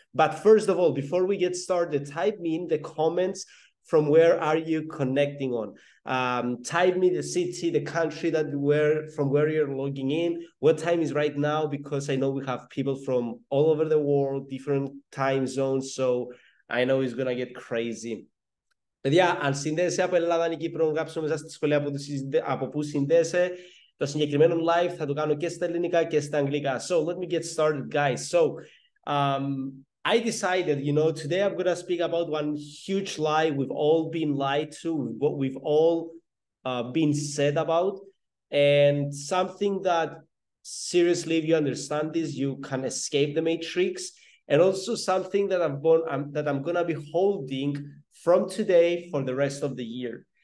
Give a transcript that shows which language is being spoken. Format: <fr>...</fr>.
<en>But first of all, before we get started, type me in the comments from where are you connecting on. Type me the city, the country from where you're logging in. What time is right now? Because I know we have people from all over the world, different time zones. So I know it's going to get crazy.</en> <el>Παιδιά, αν συνδέεσαι από Ελλάδα ή Κύπρο, γράψτε μέσα στη σχολεία από πού συνδέεσαι. Το συγκεκριμένο live θα το κάνω και στα ελληνικά και στα αγγλικά.</el> <en>So let me get started, guys. So I decided, today I'm going to speak about one huge lie we've all been lied to, what we've all been said about, and something that, seriously, if you understand this, you can escape the matrix, and also something that I'm going to be holding from today for the rest of the year.</en>